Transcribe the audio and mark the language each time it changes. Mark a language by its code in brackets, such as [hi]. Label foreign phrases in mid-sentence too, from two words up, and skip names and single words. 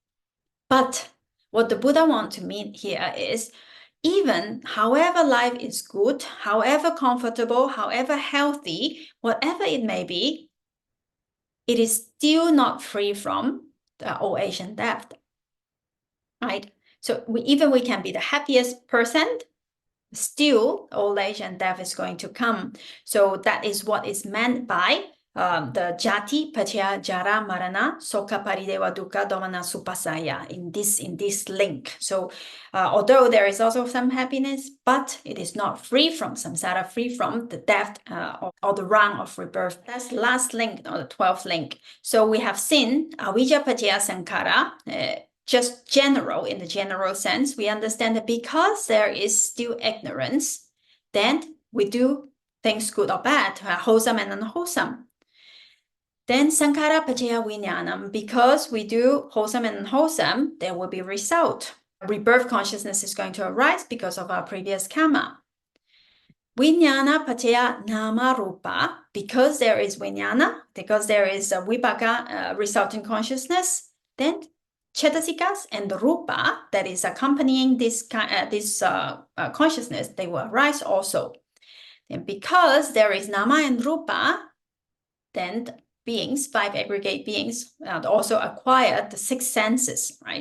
[en] But what the Buddha wants to mean here is, even however life is good, however comfortable, however healthy, whatever it may be, it is still not free from the old age and death, right? So we can be the happiest person, still old age and death is going to come. So that is what is meant by the [pi] jati paccaya jara marana soka paridewa dukkha domana supasaya [en] in this link. So although there is also some happiness, but it is not free from samsara, free from the death or the round of rebirth. That's the last link, or the 12th link. So we have seen [pi] avijja paccaya sankhara. [en] Just general, in the general sense, we understand that because there is still ignorance, then we do things good or bad, wholesome and unwholesome. [pi] Then sankhara paccaya vijnanam, [en] because we do wholesome and unwholesome, there will be result. Rebirth consciousness is going to arise because of our previous karma. [pi] Vijnana paccaya nama rupa, [en] because there is vijnana, because there is a vipaka resulting consciousness, then cetasikas and the rupa that is accompanying this consciousness, they will arise also. And because there is nama and rupa, then the beings, 5 aggregate beings, also acquire the 6 senses, right?